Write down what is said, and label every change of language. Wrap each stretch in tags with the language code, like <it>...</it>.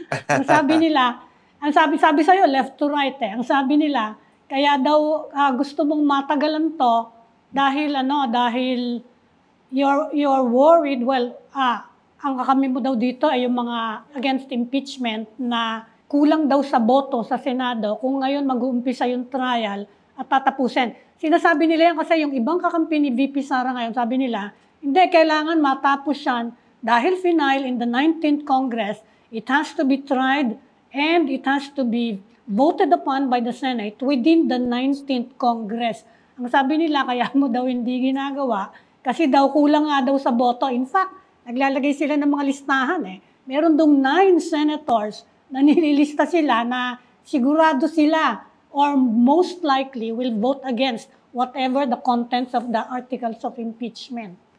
<tl>Ang sabi nila, sabi sa'yo,</tl> <en>left to right</en> <tl>eh. Ang sabi nila, kaya daw gusto mong matagalan to dahil</tl> <en>you're worried,</en> <tl>well, ang kami mo daw dito ay yung mga against impeachment na kulang daw sa boto sa Senado kung ngayon mag-uumpisa yung trial at tatapusin. Sinasabi nila yan kasi yung ibang kakampi ni VP Sara ngayon, sabi nila, hindi, kailangan matapos yan dahil</tl> <en>final in the 19th Congress, it has to be tried and it has to be voted upon by the Senate within the 19th Congress.</en> <tl>Ang sabi nila, kaya mo daw hindi ginagawa kasi daw kulang nga daw sa boto. In fact, naglalagay sila ng mga listahan eh. Meron dong 9 senators na nililista sila na sigurado sila</tl> <en>or most likely will vote against whatever the contents of the articles of impeachment.</en>